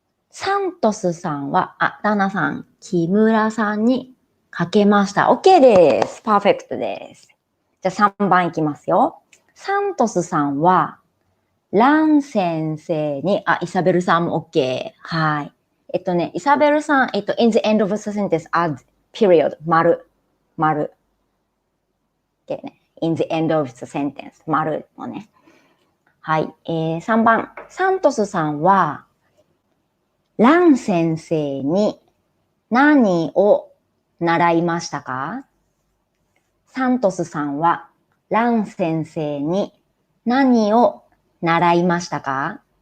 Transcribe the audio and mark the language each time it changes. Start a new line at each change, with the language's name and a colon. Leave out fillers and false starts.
Japanese: サントスさんは、ダナさん、木村さんにかけました。 OK です。パーフェクトです。じゃあ3番いきますよ。サントスさんは、ラン先生に、イサベルさんも OK。はい。
English: イサベルさん、in the end of the sentence, add period, 丸。 OK ね。in the end of the sentence,
Japanese: 丸もね。はい。 3番、サントスさんは、ラン先生に何を習いましたか？サントスさんは、ラン先生に何を習いましたか？